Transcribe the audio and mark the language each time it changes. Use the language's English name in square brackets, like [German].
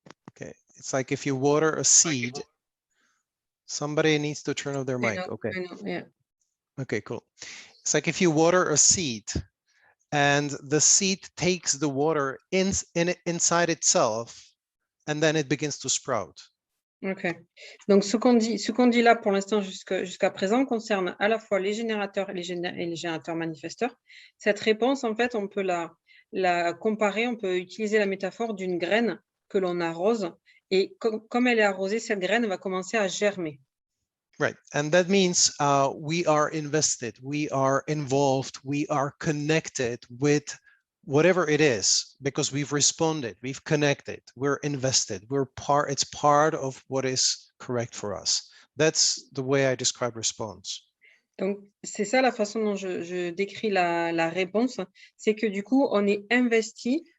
[English] Okay, it's like if you water a seed. Somebody needs to turn off their mic. Okay. I know, yeah. Okay, cool. It's like if you water a seed, and the seed takes the water inside itself. And then it begins to sprout. Ok. [French] Donc, ce qu'on dit là pour l'instant jusqu'à présent concerne à la fois les générateurs et les générateurs manifesteurs. Cette réponse, en fait, on peut la comparer, on peut utiliser la métaphore d'une graine que l'on arrose et comme elle est arrosée, cette graine va commencer à germer. [English] Right, and that means we are invested, we are involved, we are connected with whatever it is, because we've responded, we've connected, we're invested, it's part of what is correct for us. That's the way I describe response. [French] Donc, c'est ça la façon dont je décris la réponse, c'est que du coup, on est investi